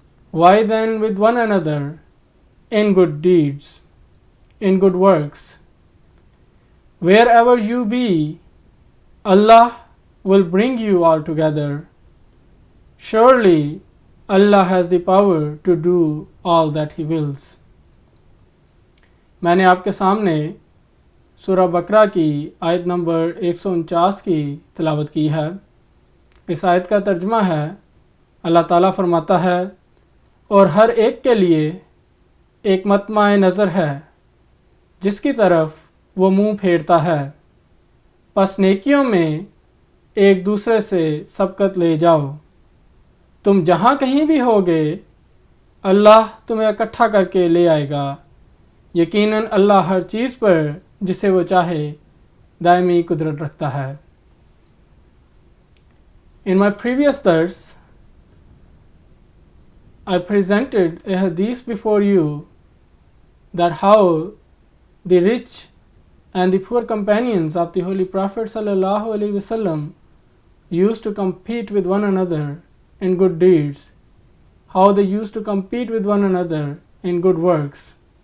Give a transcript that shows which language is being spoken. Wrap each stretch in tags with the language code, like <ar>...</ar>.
<en>Why then with one another in good deeds, in good works? Wherever you be, Allah will bring you all together. Surely Allah has the power to do all that He wills."</en> <ur>میں نے آپ کے سامنے سورہ بقرہ کی آیت number 149 کی تلاوت کی ہے. اس آیت کا ترجمہ ہے، اللہ تعالیٰ فرماتا ہے، اور ہر ایک کے لیے ایک مطمع نظر ہے جس کی طرف وہ منہ پھیرتا ہے، پس نیکیوں میں ایک دوسرے سے سبقت لے جاؤ. تم جہاں کہیں بھی ہوگے اللہ تمہیں اکٹھا کر کے لے آئے گا. یقیناً اللہ ہر چیز پر جسے وہ چاہے دائمی قدرت رکھتا ہے.</ur> <en>In my previous dars, I presented a hadith before you that how the rich and the poor companions of the Holy Prophet sallallahu alaihi wasallam used to compete with one another in good deeds, how they used to compete with one another in good works.</en>